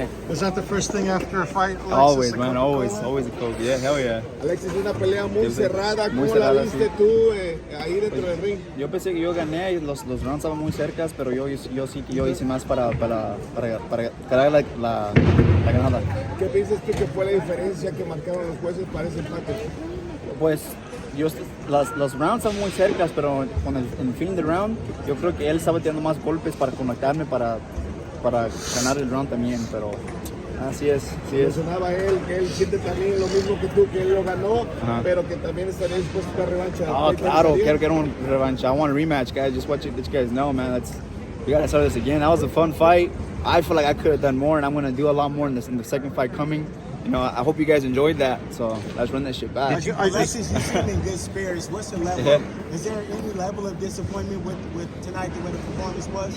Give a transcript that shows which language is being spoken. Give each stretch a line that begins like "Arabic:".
English: Is that the first thing after a fight, Alexis? Always, man, always a Coke. Yeah, hell yeah.
Spanish: Alexis, una pelea muy cerrada. ¿Cómo la viste tú ahí dentro del ring? Yo pensé que yo gané, los rounds estaban muy cercas, pero yo sí que yo hice más para ganar la ganada. ¿Qué piensas tú que fue la diferencia que marcaron los jueces para ese empate? Pues los rounds estaban muy cercas, pero con el fin del round, yo creo que él estaba tirando más golpes para conectarme para ganar el round también, pero así es. Mencionaba él que él siente también lo mismo que tú, que él lo ganó, pero que también estaría dispuesto a revancha. Oh, claro, quiero un revancha.
English: I want a rematch, guys. Just let you guys know, man. We gotta start this again. That was a fun fight. I feel like I could have done more, and I'm gonna do a lot more in the second fight coming. You know, I hope you guys enjoyed that. So let's run that shit back. Alexis, you seem in good spirits. What's the level? Yeah. Is there any level of disappointment with tonight, the way the performance was?